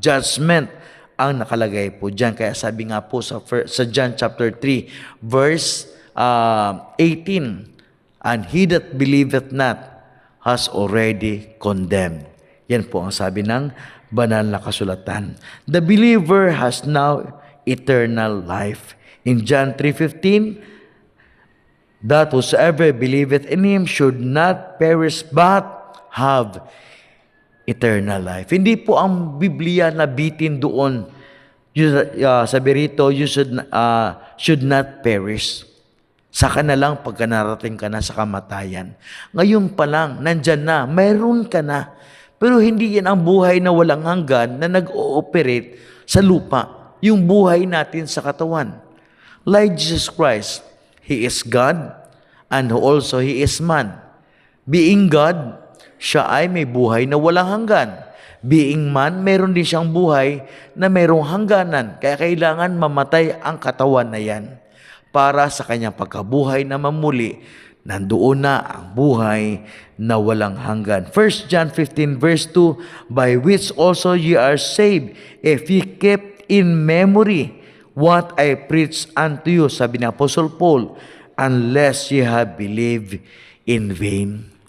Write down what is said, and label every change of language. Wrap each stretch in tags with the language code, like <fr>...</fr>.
<tl>Judgment ang nakalagay po dyan. Kaya sabi nga po sa</tl> <en>John chapter 3, verse 18, and he that believeth not has already condemned.</en> <tl>Yan po ang sabi ng banal na kasulatan.</tl> <en>The believer has now eternal life. In John 3:15, that whosoever believeth in him should not perish but have eternal life.</en> <tl>Hindi po ang Biblia nabitin doon. Sabi rito,</tl> <en>you should not perish.</en> <tl>Saka na lang pagka narating ka na sa kamatayan. Ngayon pa lang, nandyan na, mayroon ka na. Pero hindi yan ang buhay na walang hanggan na nag-ooperate sa lupa. Yung buhay natin sa katawan.</tl> <en>Like Jesus Christ, He is God and also He is man. Being God,</en> <tl>siya ay may buhay na walang hanggan.</tl> <en>Being man,</en> <tl>meron din siyang buhay na mayroong hangganan. Kaya kailangan mamatay ang katawan na yan para sa kanyang pagkabuhay na mamuli. Nandoon na ang buhay na walang hanggan.</tl> <en>1 John 15 verse 2, by which also ye are saved, if ye kept in memory what I preach unto you,</en> <tl>sabi ni</tl> <en>Apostle Paul, unless ye have believed in vain.</en>